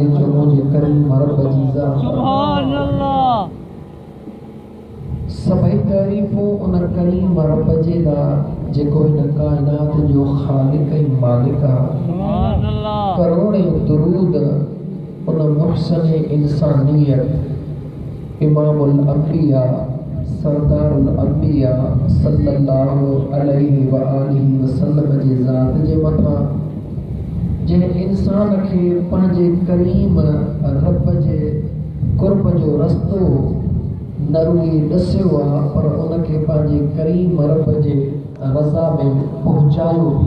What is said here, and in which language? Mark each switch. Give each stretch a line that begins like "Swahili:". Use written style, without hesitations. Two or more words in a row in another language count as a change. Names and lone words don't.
Sindhi: जो मुंहिंजे करीम रब जी ज़ात।
Arabic: سبحان الله.
Sindhi: सभई तारीफ़ूं उन करीम रब जे दा जेको इन कायनात जो ख़ालिक ऐं मालिक आहे।
Arabic: سبحان الله.
Sindhi: करोड़े दुरूद उन मुहसन इंसानियत इमामुल अंबिया सरदारुल अंबिया
Arabic: صلى الله عليه وآله وسلم
Sindhi: जे ज़ात जे मथां जे इंसान खे पंहिंजे करीम रब जे कुर्ब जो रस्तो न रुॻी ॾसियो आहे पर उनखे पंहिंजे करीम रब जे रज़ा में पहुचायो बि।